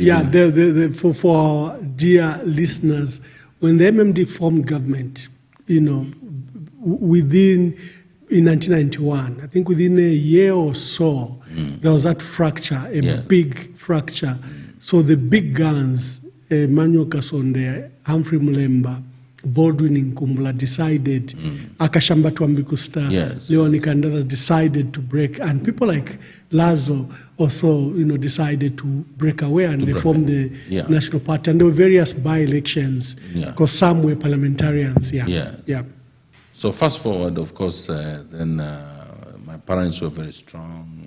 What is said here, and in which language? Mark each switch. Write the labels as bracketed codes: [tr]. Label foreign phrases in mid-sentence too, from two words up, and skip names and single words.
[en] for our dear listeners, when the MMD formed government, in 1991, I think within a year or so, there was that fracture, big fracture. So the big guns, Emmanuel Kasonde, Humphrey Mulemba, Baldwin Nkumbula decided, Akashamba Twambikusta, Leonica and others decided to break, and people like Lazo also, decided to break away, and they formed the National Party, and there were various by-elections, because some were parliamentarians. So fast forward, of course, then my parents were very strong.